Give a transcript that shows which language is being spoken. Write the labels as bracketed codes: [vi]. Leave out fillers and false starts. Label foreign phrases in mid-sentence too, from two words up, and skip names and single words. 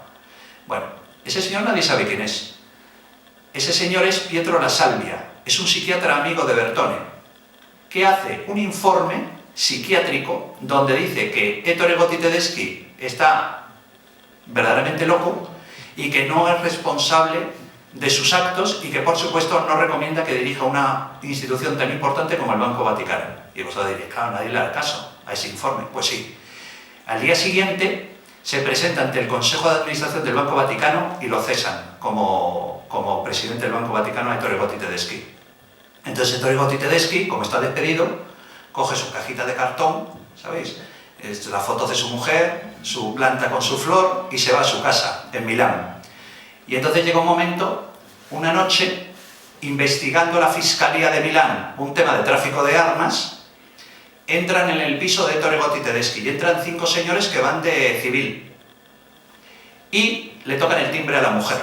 [es] Bueno, ese señor nadie sabe quién es. Ese señor es Pietro La Salvia, es un psiquiatra amigo de Bertone, que hace un informe psiquiátrico donde dice que Ettore Gotti Tedeschi está verdaderamente loco y que no es responsable de sus actos y que por supuesto no recomienda que dirija una institución tan importante como el Banco Vaticano. Y vosotros diréis, claro, nadie le da caso a ese informe. Pues sí. Al día siguiente se presenta ante el Consejo de Administración del Banco Vaticano y lo cesan como presidente del Banco Vaticano a Ettore Gotti Tedeschi. Entonces Ettore Gotti Tedeschi, como está despedido, coge su cajita de cartón, ¿sabéis? Las fotos de su mujer, su planta con su flor y se va a su casa en Milán. Y entonces llega un momento, una noche, investigando la Fiscalía de Milán un tema de tráfico de armas, entran en el piso de Ettore Gotti Tedeschi y entran 5 señores que van de civil y le tocan el timbre a la mujer.